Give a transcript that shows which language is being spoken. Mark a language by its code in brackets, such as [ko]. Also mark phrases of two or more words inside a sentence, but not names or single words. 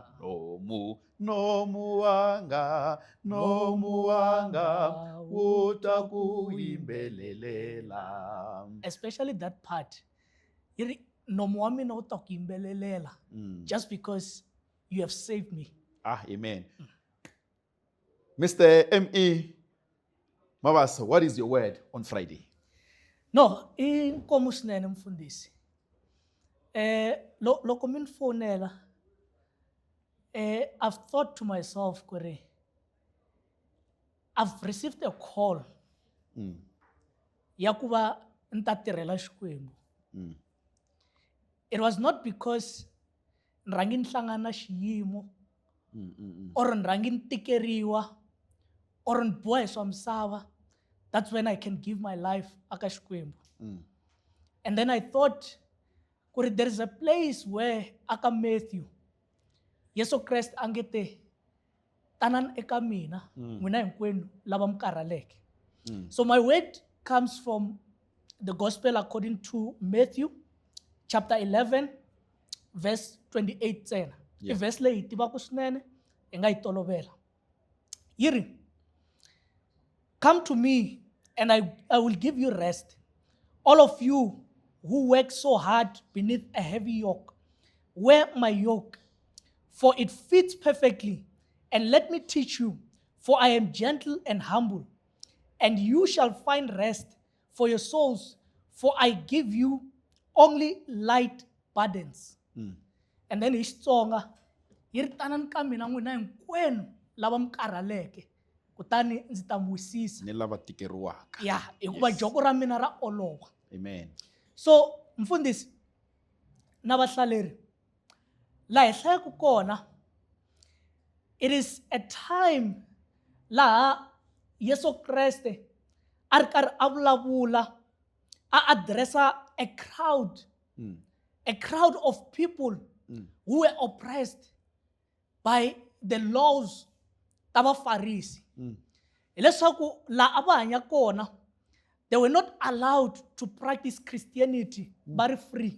[ts] Nomu wanga wu ta ku yimbelelela. [en] Especially that part. [ts] Nomu wa mina wu ta ku yimbelelela [en] just because you have saved me. Amen. Mr. M.E. Mabasa, what is your word on Friday? No, [ts] inkomo swinene mfundisi. Loko mi ni fonela [en] I've thought to myself [ts] ku ri [en] I've received a call [ts] ya ku va ni ta tirhela Xikwembu. [en] It was not because [ts] ni rhangi ni hlangana na xiyimo or ni rhangi ni tikeriwa or ni boha hi swa misava. [en] That's when I can give my life [ts] aka Xikwembu. [en] And then I thought [ts] ku ri [en] there is a place where [ts] aka Matthew Yesu Kreste a nge te tanani eka mina n'wina hinkwenu lava mi karhaleke. [en] So my word comes from the gospel according to Matthew chapter 11 verse 28 ntsena. [ts] I verse leyi hi tivaka swinene hi nga yi tolovela. Yi ri, [en] come to me and I will give you rest. All of you who work so hard beneath a heavy yoke, wear my yoke, for it fits perfectly, and let me teach you, for I am gentle and humble, and you shall find rest for your souls, for I give you only light burdens. [ts] And then hi Xitsonga, yi ri tanani ka mina n'wina hinkwenu lava mi karhaleke, kutani ndzi ta mi wisisa. Ni lava tikeriwaka. Ya, hikuva joko ra mina ra olova. [en] Amen. [ts] So, mfundisi na vahlaleri, laha hi hlayaka kona, [en] it is a time [ts] laha Yesu Kreste a ri karhi a vulavula, a addressa a [en] crowd of people who were oppressed by the laws [ts] ta vafarisi. Hileswaku laha a va hanya kona, [en] they were not allowed to practice Christianity very free.